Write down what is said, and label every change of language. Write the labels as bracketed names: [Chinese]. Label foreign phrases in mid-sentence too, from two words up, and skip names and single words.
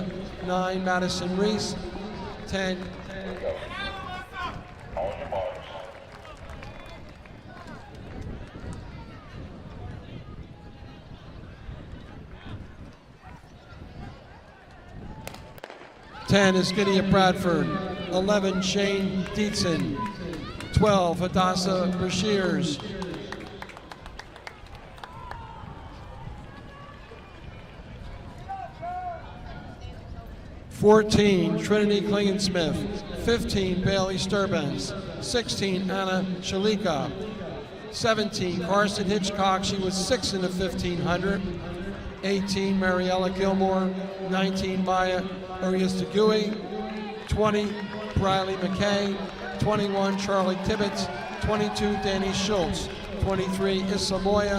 [English] 9, Madison Reese. 10, is Gideon Bradford. 11, Shane Dietzen. 12, Hadassah Bashirs. 14, Trinity Klingensmith. 15, Bailey Sturbens. 16, Anna Shalika. 17, Carson Hitchcock. She was 6th in the 1500. 18, Mariella Gilmore. 19, Maya Urias-Tegui. 20, Briley McKay. 21, Charlie Tibbetts. 22, Danny Schultz. 23, Issa Moya.